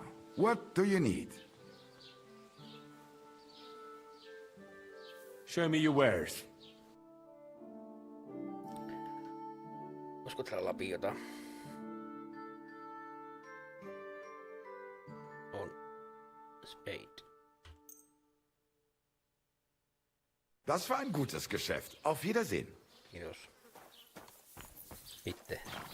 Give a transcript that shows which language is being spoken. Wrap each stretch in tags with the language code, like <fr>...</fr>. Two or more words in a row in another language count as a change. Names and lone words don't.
<en>What do you need? Show me your wares.</en> <fi>Olisiko täällä lapiota? On.</fi> <en>Spade.</en> <de>Das war ein gutes Geschäft. Auf Wiedersehen.</de> <fi>Kiitos. Mitte.</fi>